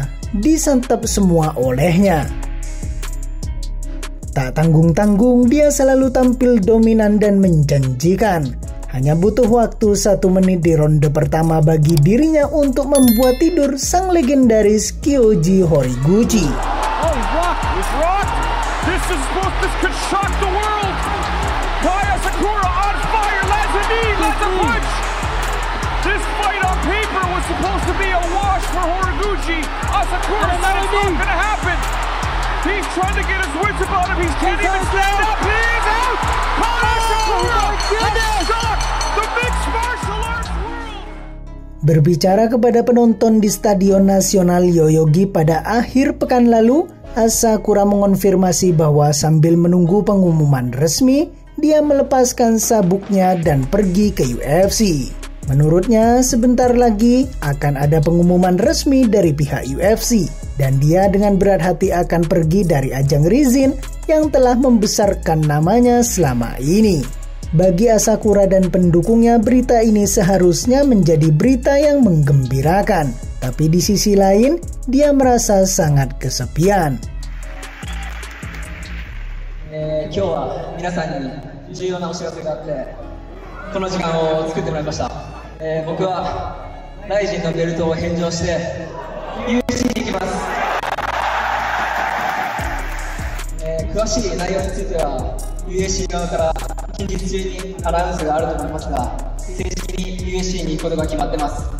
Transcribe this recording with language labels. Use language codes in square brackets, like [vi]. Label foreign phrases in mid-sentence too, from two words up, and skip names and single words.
[id] Disantap semua olehnya. Tak tanggung-tanggung, dia selalu tampil dominan dan menjanjikan. Hanya butuh waktu 1 menit di ronde pertama bagi dirinya untuk membuat tidur sang legendaris Kyoji Horiguchi. [en] Oh, rock. This could shock the world. Kei Asakura on fire, lands a knee, lands a punch. This fight on paper was supposed to be a wash for Horiguchi. Asakura said it's not going to happen. He's trying to get his wits about him. He can't even stand up. He is out. Kaya Sakura has shocked the mixed martial arts world. [id] Berbicara kepada penonton di Stadion Nasional Yoyogi pada akhir pekan lalu, Asakura mengonfirmasi bahwa sambil menunggu pengumuman resmi, dia melepaskan sabuknya dan pergi ke UFC. Menurutnya, sebentar lagi akan ada pengumuman resmi dari pihak UFC, dan dia dengan berat hati akan pergi dari ajang Rizin yang telah membesarkan namanya selama ini. Bagi Asakura dan pendukungnya, berita ini seharusnya menjadi berita yang menggembirakan. Tapi di sisi lain, dia merasa sangat kesepian. [ja] 今日は皆さんに重要なお知らせがあってこの時間を作ってもらいました、僕はライジンのベルトを返上して UFC に行きます、詳しい内容については UFC 側から近日中にアナウンスがあると思いますが正式に UFC に行くことが決まってます。